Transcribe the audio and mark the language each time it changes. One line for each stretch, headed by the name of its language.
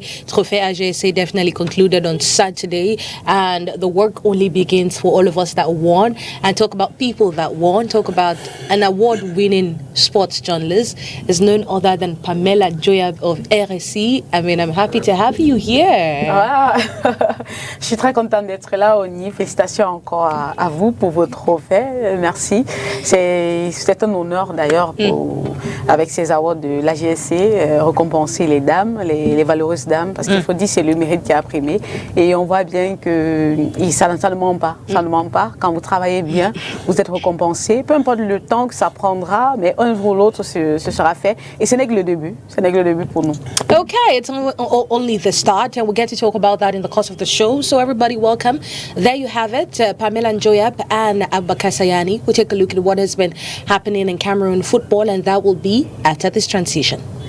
English: Trophée AGSA definitely concluded on Saturday, and the work only begins for all of us that won. And talk about people that won, talk about an award-winning sports journalist is none other than Pamela Joyab of RSI. I mean, I'm happy to have you here.
French: Ah, je suis très contente d'être là, ONI. Félicitations encore à vous pour votre trophée. Merci. C'est un honneur d'ailleurs avec ces awards de l'AGSC, récompenser les dames, les valeureuses dames, parce qu'il faut dire que c'est le mérite qui a primé. Et on voit bien que ça ne ment pas. Ça ne ment pas. Quand vous travaillez bien, vous êtes récompensé. Peu importe le temps que ça prendra, mais un jour ou l'autre, ce sera fait. Et ce n'est que le début. Ce n'est que le début pour nous.
English: Okay, it's only the start, and we'll get to talk about that in the course of the show. So everybody, welcome. There you have it, Pamela Njoyab and Abubakar Sayani. We'll take a look at what has been happening in Cameroon football, and that will be after this transition.